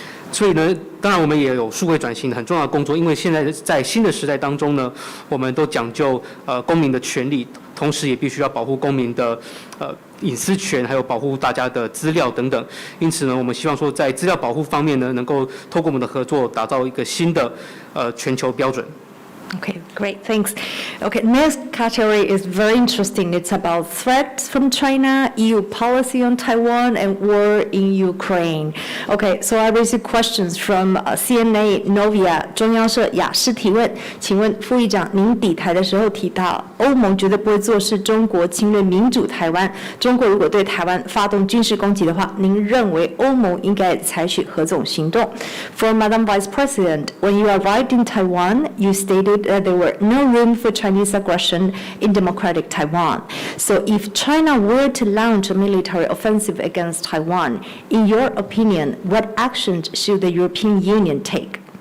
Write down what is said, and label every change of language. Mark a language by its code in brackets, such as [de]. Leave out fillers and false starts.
[zh] 所以呢，当然我们也有数位转型很重要的工作，因为现在在新的时代当中呢，我们都讲究公民的权利，同时也必须要保护公民的隐私权，还有保护大家的资料等等。因此呢，我们希望说在资料保护方面呢，能够透过我们的合作，打造一个新的全球标准。 [en] Okay, great, thanks. Okay, next category is very interesting. It's about threats from China, EU policy on Taiwan, and war in Ukraine. Okay, so I received questions from CNA Novia [zh] 中央社雅思提问，请问副议长，您抵台的时候提到，欧盟绝对不会坐视中国侵略民主台湾。中国如果对台湾发动军事攻击的话，您认为欧盟应该采取何种行动 ？ [en] For Madam Vice President, when you arrived in Taiwan, you stated there were no room for Chinese aggression in democratic Taiwan. So if China were to launch a military offensive against Taiwan, in your opinion, what actions should the European Union take?